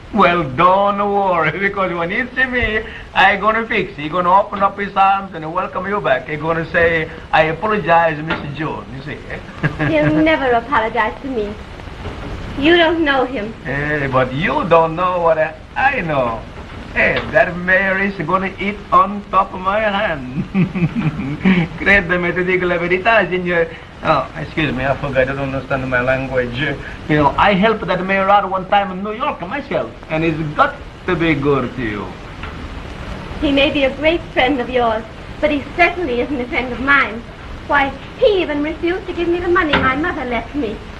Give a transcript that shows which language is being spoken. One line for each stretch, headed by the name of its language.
English: Well, don't worry, because when he see me, I gonna fix it. He gonna open up his arms and welcome you back. He gonna say, I apologize, Mr. Jorny, you see. He'll never apologize to me. You don't know him. Hey, but you don't know what I know. Hey, that mayor is gonna eat on top of my hand.
Italian: Credeme, ti dico la verità, signor.
English: Oh, excuse me, I forgot, I don't understand my language. You know, I helped that mayor out one time in New York myself, and it's got to be good to you. He may be a great friend of yours, but he certainly isn't a friend of mine. Why, he even refused to give me the money my mother left me.